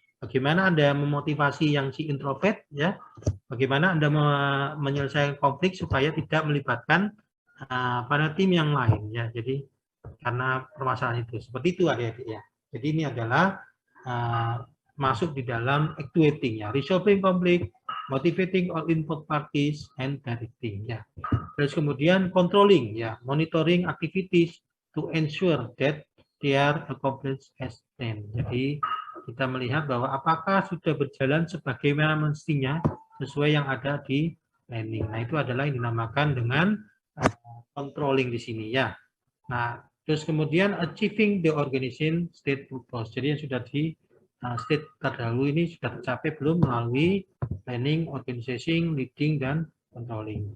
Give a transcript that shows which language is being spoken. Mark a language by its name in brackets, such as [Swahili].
[Indonesian] Bagaimana Anda memotivasi yang si introvert ya? Bagaimana Anda menyelesaikan konflik supaya tidak melibatkan pada tim yang lain ya. Jadi karena permasalahan itu. Seperti itu adik-adik ya. Jadi ini adalah masuk di dalam actuating ya. [English] Resolving conflict, motivating all involved parties, and directing ya. [Indonesian] Terus kemudian [English] controlling ya, monitoring activities to ensure that they are accomplished as planned. [Indonesian] Jadi kita melihat bahwa apakah sudah berjalan sebagaimana mestinya sesuai yang ada di planning. Nah, itu adalah yang dinamakan dengan controlling di sini ya. Nah, terus kemudian [English] achieving the organization state purpose. [Indonesian] Jadi yang sudah di state terdahulu ini sudah tercapai belum melalui planning, organizing, leading, dan controlling.